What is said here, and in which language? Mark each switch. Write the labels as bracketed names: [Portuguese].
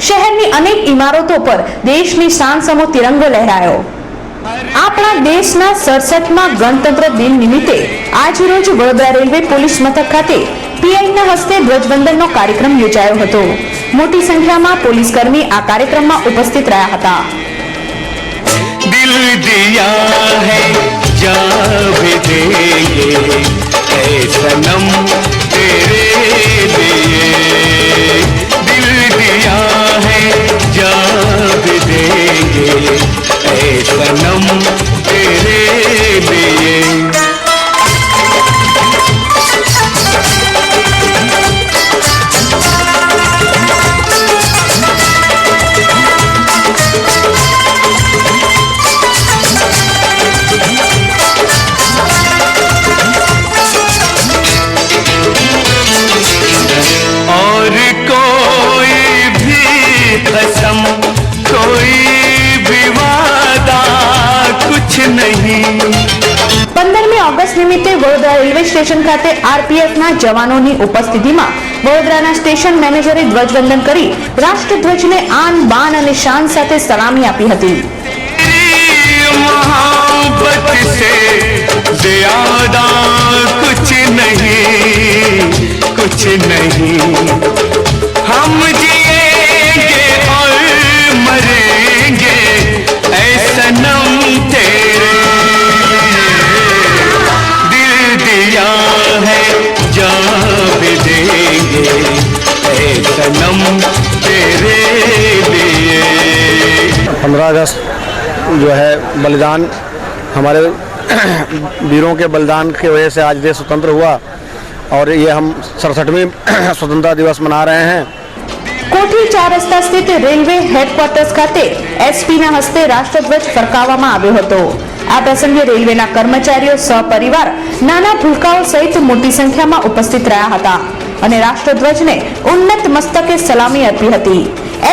[Gujarati] શહેરની અનેક ઇમારતો પર દેશની શાન સમો તિરંગો લહેરાયો। આપણા દેશના 67માં ગણતંત્ર દિન નિમિત્તે આજરોજ વડોદરા રેલવે પોલીસ મથક ખાતે પીઆઈના હસ્તે ધ્વજવંદનનો કાર્યક્રમ યોજાયો હતો। મોટી સંખ્યામાં પોલીસ કર્મી આ કાર્યક્રમમાં ઉપસ્થિત રહ્યા હતા। [Hindi] दिल दिया है जान भी देंगे ऐ सनम तेरे लिए। दिल दिया है जान भी देंगे ऐ सनम तेरे लिए। और कोई भी कसम, कोई भी वादा कुछ नहीं। [Gujarati] 15મી ઓગસ્ટ નિમિત્તે વડોદરા રેલવે સ્ટેશન ખાતે આરપીએફના જવાનોની ઉપસ્થિતિમાં વડોદરાના સ્ટેશન મેનેજરે ધ્વજવંદન કરી રાષ્ટ્રધ્વજને આન બાન અને શાન સાથે સલામી આપી હતી। [Hindi] मोहब्बत से ज़्यादा कुछ नहीं, कुछ नहीं। हम जिएंगे और मरेंगे ऐ सनम तेरे। दिल दिया है जान भी देंगे ऐ सनम तेरे लिए। 15 अगस्त जो है बलिदान, हमारे वीरों के बलिदान की वजह से आज देश स्वतंत्र हुआ और ये हम 67वीं स्वतंत्रता दिवस मना रहे हैं। [Gujarati] કોઠી 4 રસ્તા સ્થિત રેલવે હેડક્વાર્ટર્સ ખાતે એસપીના હસ્તે રાષ્ટ્રધ્વજ ફરકાવવામાં આવ્યો હતો। આ પ્રસંગે રેલવેના કર્મચારીઓ, સહપરિવાર, નાના ભૂલકાઓ સહિત મોટી સંખ્યામાં ઉપસ્થિત રહ્યા હતા અને રાષ્ટ્રધ્વજને ઉન્નત મસ્તકે સલામી આપી હતી।